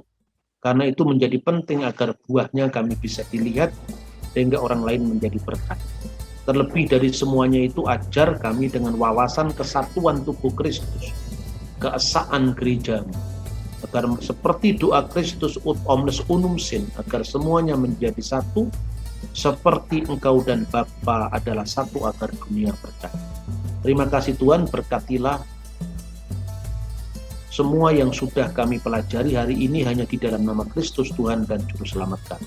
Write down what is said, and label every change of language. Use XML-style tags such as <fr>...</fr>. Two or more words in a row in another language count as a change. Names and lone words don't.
<id>Karena itu menjadi penting agar buahnya kami bisa dilihat, sehingga orang lain menjadi berkat. Terlebih dari semuanya itu, ajar kami dengan wawasan kesatuan tubuh Kristus, keesaan gerejamu, agar seperti doa Kristus</id> <la>ut omnes unum sin,</la> <id>agar semuanya menjadi satu, seperti Engkau dan Bapa adalah satu, agar dunia percaya. Terima kasih Tuhan, berkatilah semua yang sudah kami pelajari hari ini hanya di dalam nama Kristus Tuhan dan Juru Selamat kami.</id>